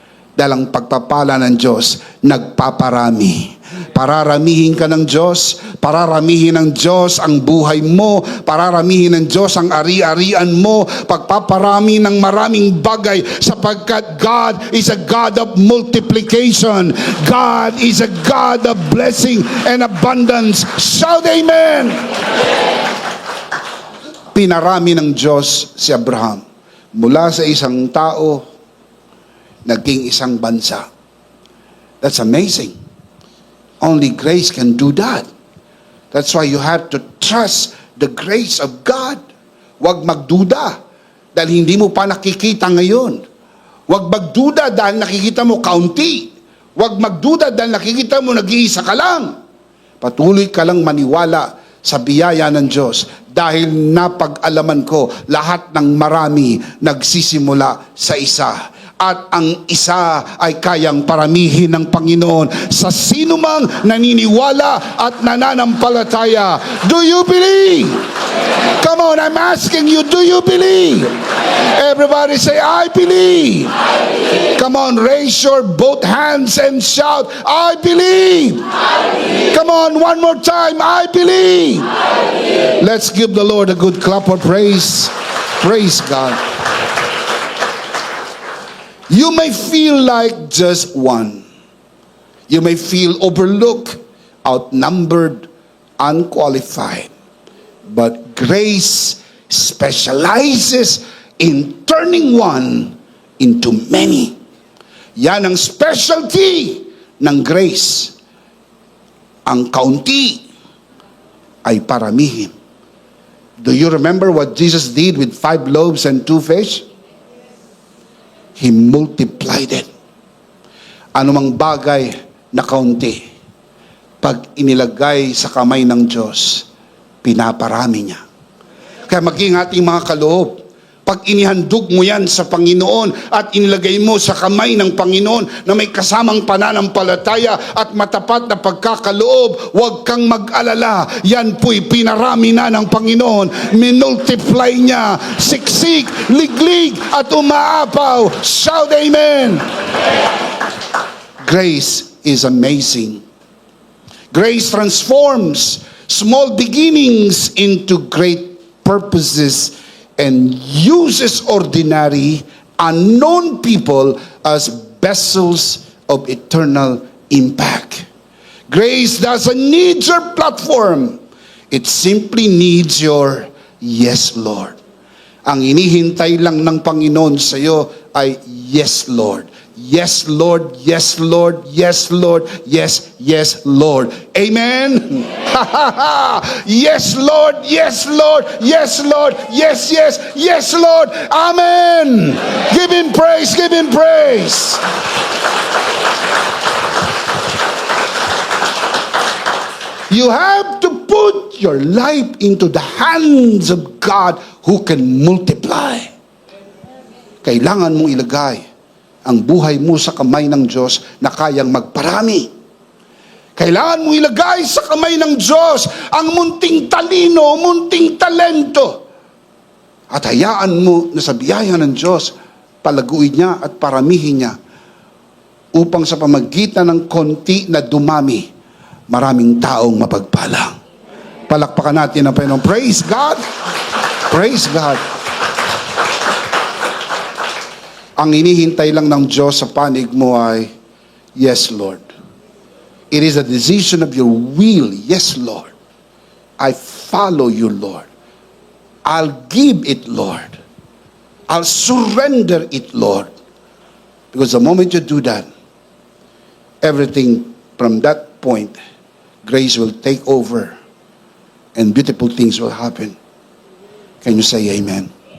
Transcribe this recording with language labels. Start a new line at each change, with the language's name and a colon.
Filipino: Dahil ang pagpapala ng Diyos, nagpaparami. Pararamihin ka ng Diyos, pararamihin ng Diyos ang buhay mo, pararamihin ng Diyos ang ari-arian mo, pagpaparami ng maraming bagay sapagkat
English: God is a God of multiplication. God is a God of blessing and abundance. Shout amen!
Filipino: Pinarami ng Diyos si Abraham. Mula sa isang tao, naging isang bansa.
English: That's amazing. Only grace can do that. That's why you have to trust the grace of God.
Filipino: Huwag magduda dahil hindi mo pa nakikita ngayon. Huwag magduda dahil nakikita mo kaunti. Huwag magduda dahil nakikita mo nag-iisa ka lang. Patuloy ka lang maniwala sa biyaya ng Diyos dahil napag-alaman ko lahat ng marami nagsisimula sa isa. At ang isa ay kayang paramihin ng Panginoon sa sinumang naniniwala at nananampalataya.
English: Do you believe? Come on, I'm asking you, do you believe? Everybody say, I believe. Come on, raise your both hands and shout, I believe. Come on, one more time, I believe. Let's give the Lord a good clap of praise. Praise God. You may feel like just one. You may feel overlooked, outnumbered, unqualified. But grace specializes in turning one into many.
Filipino: Yan ang specialty ng grace. Ang kaunti ay paramihin.
English: Do you remember what Jesus did with 5 loaves and 2 fish? He multiplied it.
Filipino: Anumang bagay na kaunti, pag inilagay sa kamay ng Diyos, pinaparami niya. Kaya maging ating mga kaloob, pag inihandog mo yan sa Panginoon at inilagay mo sa kamay ng Panginoon na may kasamang pananampalataya at matapat na pagkakaloob, huwag kang mag-alala. Yan po'y pinarami na ng Panginoon. Minultiply niya, siksik, liglig at umaapaw.
English: Shout amen! Grace is amazing. Grace transforms small beginnings into great purposes and uses ordinary, unknown people as vessels of eternal impact. Grace doesn't need your platform. It simply needs your yes, Lord.
Filipino: Ang inihintay lang ng Panginoon sa iyo ay
English: yes, Lord. Yes, Lord. Yes, Lord. Yes, Lord. Yes, yes, Lord. Amen. Yes, Lord. Yes, Lord. Yes, Lord. Yes, yes. Yes, Lord. Amen. Give him praise. Give him praise. You have to put your life into the hands of God who can multiply.
Filipino: Kailangan mong ilagay ang buhay mo sa kamay ng Diyos na kayang magparami. Kailangan mong ilagay sa kamay ng Diyos ang munting talino, munting talento. At hayaan mo na sa biyaya ng Diyos, palaguin niya at paramihin niya upang sa pamagitan ng konti na dumami, maraming taong mapagpalang. Palakpakan natin ang Panginoon.
English: Praise God! Praise God!
Filipino: Ang hinihintay lang ng Diyos sa panig mo ay,
English: yes, Lord. It is a decision of your will. Yes, Lord. I follow you, Lord. I'll give it, Lord. I'll surrender it, Lord. Because the moment you do that, everything from that point, grace will take over and beautiful things will happen. Can you say amen?